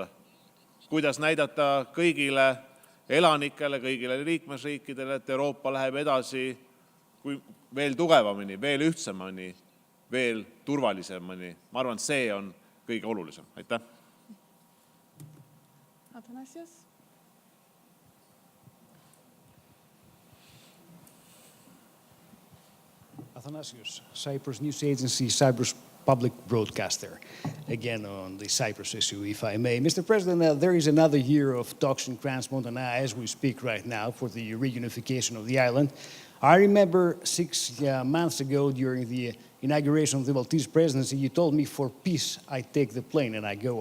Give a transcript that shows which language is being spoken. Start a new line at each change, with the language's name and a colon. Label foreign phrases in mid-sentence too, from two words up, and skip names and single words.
Estonian: Kuidas näidata kõigile elanikele, kõigile liikmesriikidele, et Euroopa läheb edasi veel tugevamini, veel ühtsemani, veel turvalisemani. Ma arvan, see on kõige olulisem. Aitäh.
English: Athanasius. Athanasius, Cyprus News Agency, Cyprus public broadcaster. Again on the Cyprus issue, if I may. Mr. President, there is another year of talks in Crans-Montana as we speak right now for the reunification of the island. I remember 6 months ago during the inauguration of the Maltese presidency, you told me for peace, I take the plane and I go.